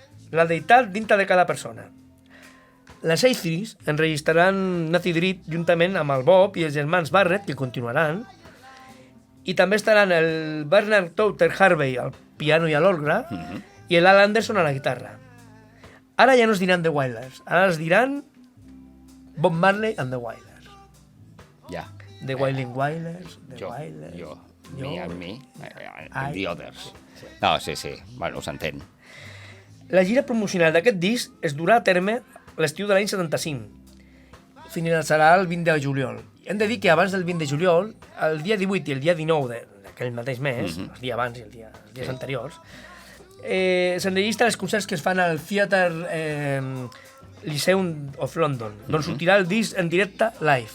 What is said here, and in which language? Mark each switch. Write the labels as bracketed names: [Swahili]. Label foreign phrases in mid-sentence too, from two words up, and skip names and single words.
[Catalan] La deïtat dintre de cada persona. Les A3 enregistraran Native Dread juntament amb el Bob i els germans Barrett, que continuaran, i també estaran el Bernard Touter Harvey al piano i a l'orgue, i l'Al Anderson a la guitarra. Ara ja no es diran The Wailers, ara es diran Bob Marley and the Wailers. Ja. The Wailing Wailers, The Wailers... [English] Jo, me and me, and the others. [Catalan] No, sí, bueno, s'entén. La gira promocional d'aquest disc es durà a terme l'estiu de l'any 75. Finalitzarà el 20 de juliol. Hem de dir que abans del 20 de juliol, el dia 18 i el dia 19 d'aquell mateix mes, el dia abans i els dies anteriors, s'enregistren els concerts que es fan al Theatre Lyceum of London, d'on sortirà el disc en directe live.